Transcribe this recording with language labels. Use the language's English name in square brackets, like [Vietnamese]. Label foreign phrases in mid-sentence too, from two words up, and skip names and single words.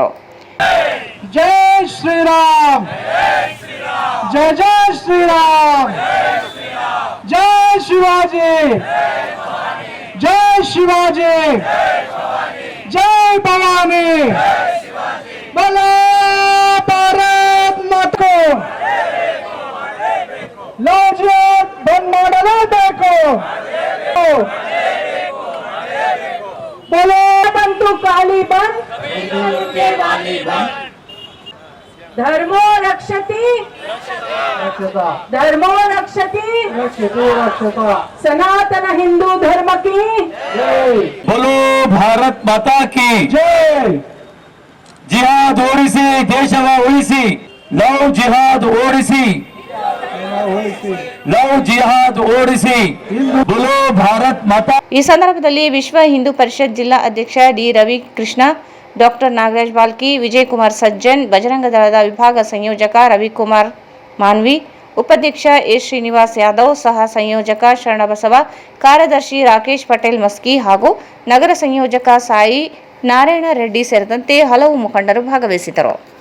[Hindi] जय श्रीराम, जय जय श्रीराम, जय शिवाजी, जय शिवाजी, जय भवानी, बोलो भारत माता. [Kannada] ಲವ್ ಜಿಹಾದ್ ಬಂದ್ ಮಾಡಲೇಬೇಕು. [Hindi] बोलो बंटू काली बन [Sanskrit] धर्मो रक्षति धर्मो रक्षति [Hindi] सनातन हिंदू धर्म की जय. बोलो भारत माता की जय. [Kannada] ಜಿಹಾದ್ ಓಡಿಸಿ, ದೇಶವ ಉಳಿಸಿ. ಲವ್ ಜಿಹಾದ್ ಓಡಿಸಿ, ಲವ್ ಜಿಹಾದ್ ಓಡಿಸಿ. [Hindi] बोलो भारत माता. [Kannada] ಈ ಸಂದರ್ಭದಲ್ಲಿ ವಿಶ್ವ ಹಿಂದೂ ಪರಿಷತ್ ಜಿಲ್ಲಾ ಅಧ್ಯಕ್ಷ ಡಿ ರವಿಕೃಷ್ಣ, ಡಾಕ್ಟರ್ ನಾಗರಾಜ್ ಬಾಲ್ಕಿ, ವಿಜಯಕುಮಾರ್ ಸಜ್ಜನ್, ಬಜರಂಗ ದಳದ ವಿಭಾಗ ಸಂಯೋಜಕ ರವಿಕುಮಾರ್ ಮಾನ್ವಿ, ಉಪಾಧ್ಯಕ್ಷ ಎಸ್ ಶ್ರೀನಿವಾಸ್ ಯಾದವ್, ಸಹ ಸಂಯೋಜಕ ಶರಣಬಸವ, ಕಾರ್ಯದರ್ಶಿ ರಾಕೇಶ್ ಪಟೇಲ್ ಮಸ್ಕಿ ಹಾಗೂ ನಗರ ಸಂಯೋಜಕ ಸಾಯಿ ನಾರಾಯಣ ರೆಡ್ಡಿ ಸೇರಿದಂತೆ ಹಲವು ಮುಖಂಡರು ಭಾಗವಹಿಸಿದರು.